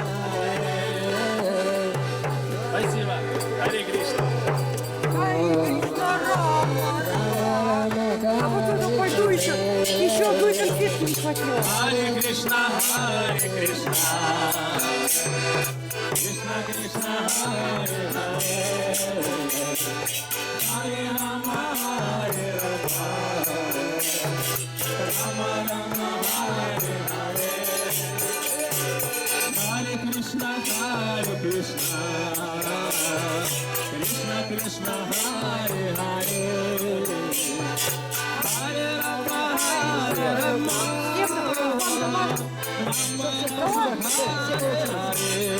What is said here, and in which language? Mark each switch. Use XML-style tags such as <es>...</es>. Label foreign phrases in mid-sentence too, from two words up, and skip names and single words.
<ru>Спасибо.</ru> <sa>Харе Кришна.</sa> <ru>А вот уже пойду еще одной конфетки не хватило.</ru> <sa>Харе Кришна, Харе Кришна. Кришна Кришна, Харе Харе. Харе Рама, Харе Рама. Hare Krishna, Krishna Krishna, Hare Hare, Hare Rama, Hare Rama, Rama Rama, Hare Hare,</sa>